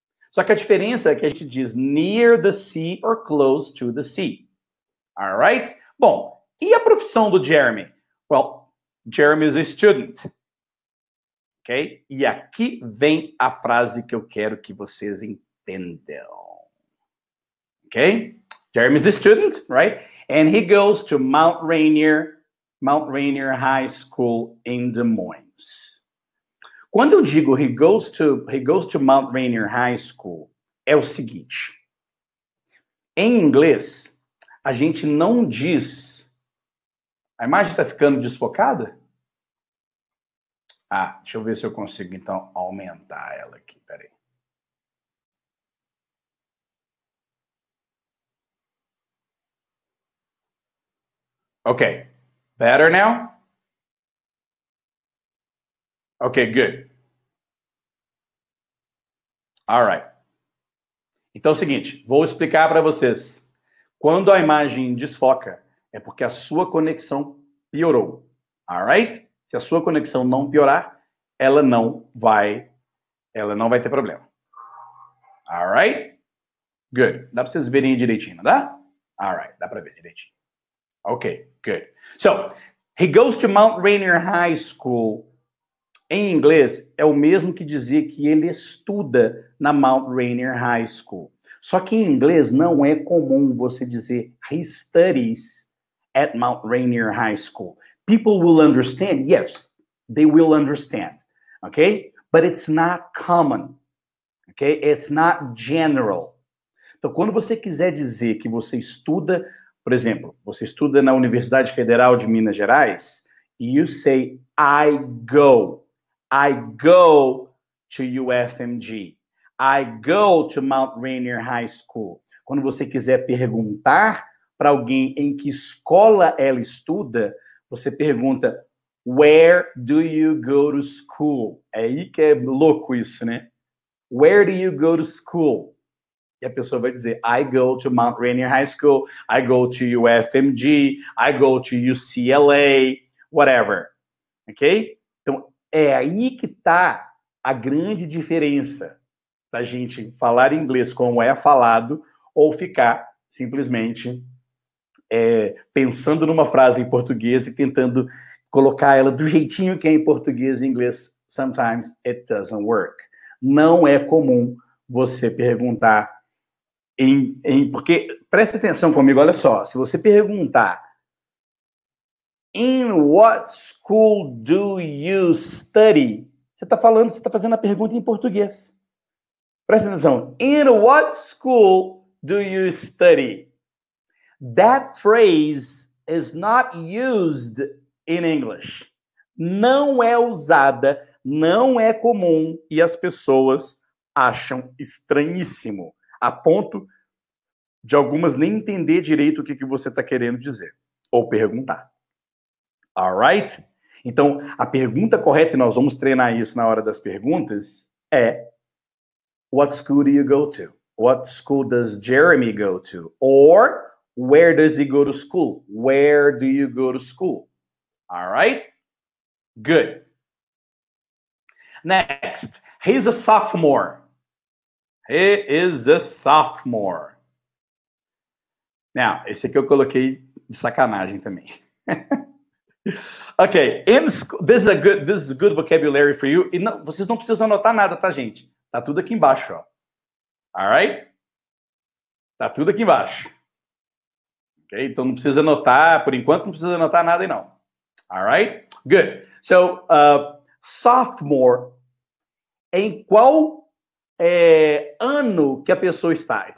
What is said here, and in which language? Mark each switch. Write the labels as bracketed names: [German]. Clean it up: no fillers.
[Portuguese] Só que a diferença é que a gente diz [English] near the sea or close to the sea. [Portuguese] Alright? Bom, e a profissão do Jeremy? [English] Well, Jeremy is a student. Ok? [Portuguese] E aqui vem a frase que eu quero que vocês entendam. [English] Ok? Jeremy is a student, right? And he goes to Mount Rainier High School in Des Moines. [Portuguese] Quando eu digo [English] he goes to Mount Rainier High School, [Portuguese] é o seguinte. Em inglês, a gente não diz... A imagem está ficando desfocada? Ah, deixa eu ver se eu consigo, então, aumentar ela aqui. Peraí. [English] Okay, better now? Okay, good. All right. [Portuguese] Então é o seguinte, vou explicar para vocês. Quando a imagem desfoca, é porque a sua conexão piorou. [English] All right? [Portuguese] Se a sua conexão não piorar, ela não vai ter problema. [English] All right? Good. [Portuguese] Dá para vocês verem direitinho, não dá? [English] All right, [Portuguese] dá para ver direitinho. [English] Okay, good. So, he goes to Mount Rainier High School. [Portuguese] Em inglês, é o mesmo que dizer que ele estuda na Mount Rainier High School. Só que em inglês não é comum você dizer [English] he studies at Mount Rainier High School. People will understand, yes, they will understand, okay? But it's not common, okay? It's not general. [Portuguese] Então, quando você quiser dizer que você estuda, por exemplo, você estuda na Universidade Federal de Minas Gerais, [English] You say, I go. I go to UFMG. I go to Mount Rainier High School. [Portuguese] Quando você quiser perguntar para alguém em que escola ela estuda, você pergunta, [English] where do you go to school? [Portuguese] É aí que é louco isso, né? [English] Where do you go to school? [Portuguese] E a pessoa vai dizer, [English] I go to Mount Rainier High School, I go to UFMG, I go to UCLA, whatever. Ok? [Portuguese] Então, é aí que está a grande diferença da gente falar inglês como é falado ou ficar simplesmente pensando numa frase em português e tentando colocar ela do jeitinho que é em português e inglês. [English] Sometimes it doesn't work. [Portuguese] Não é comum você perguntar porque, presta atenção comigo, olha só, se você perguntar [English] In what school do you study? [Portuguese] Você está fazendo a pergunta em português. Presta atenção. [English] In what school do you study? That phrase is not used in English. [Portuguese] Não é usada, não é comum e as pessoas acham estranhíssimo, a ponto de algumas nem entender direito o que você está querendo dizer ou perguntar. [English] Alright? [Portuguese] Então, a pergunta correta, e nós vamos treinar isso na hora das perguntas, é [English] What school do you go to? What school does Jeremy go to? Or, where does he go to school? Where do you go to school? Alright? Good. Next, he's a sophomore. He is a sophomore. [Portuguese] Now, esse aqui eu coloquei de sacanagem também. [English] Ok, this is good vocabulary for you. [Portuguese] E não, vocês não precisam anotar nada, tá, gente? Tá tudo aqui embaixo, ó. [English] Alright? [Portuguese] Tá tudo aqui embaixo. Ok, então não precisa anotar, por enquanto não precisa anotar nada aí não. [English] Alright? Good. [Portuguese] So, sophomore, em qual ano que a pessoa está?